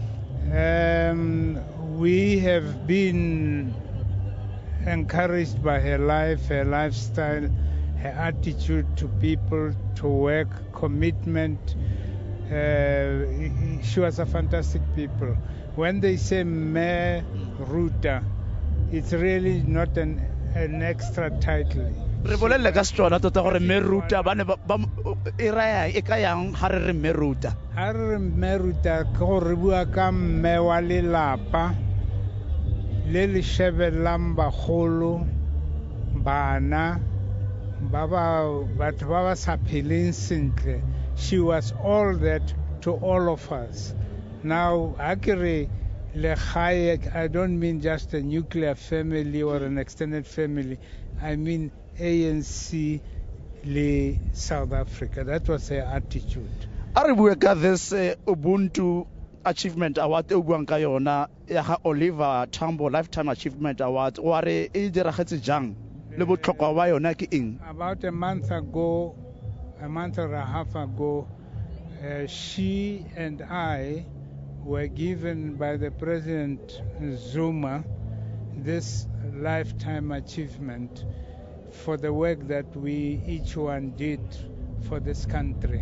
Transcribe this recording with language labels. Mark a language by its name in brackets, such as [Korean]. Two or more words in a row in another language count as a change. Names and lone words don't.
[English] We have been encouraged by her life, her lifestyle, her attitude to people, to work, commitment. She was a fantastic people. When they say Mayor Ruta, it's really not an extra title. [Tswana] Re bolelle ka setswana tota gore Mme Ruta ba ne ba e raya e ka yang ha re re Mme Ruta. Ha re re Mme Ruta ke go re bua ka mme wa lelapa le le shebelang bagolo, bana, batho ba ba sa pheleng sentle. [English] She was all that to all of us. Now, I don't mean just a nuclear family or an extended family. I mean ANC [Tswana] le South Africa. [English] That was her attitude. [Tswana] Are bua ka [English] this Ubuntu Achievement Award [Tswana] e buang ka yona ya ga Oliver Tambo Lifetime Achievement Award, wa re e diragetse jang le botlhokwa ba yona ke eng? [English] About a month and a half ago, she and I were given by the President Zuma this lifetime achievement for the work that we each one did for this country.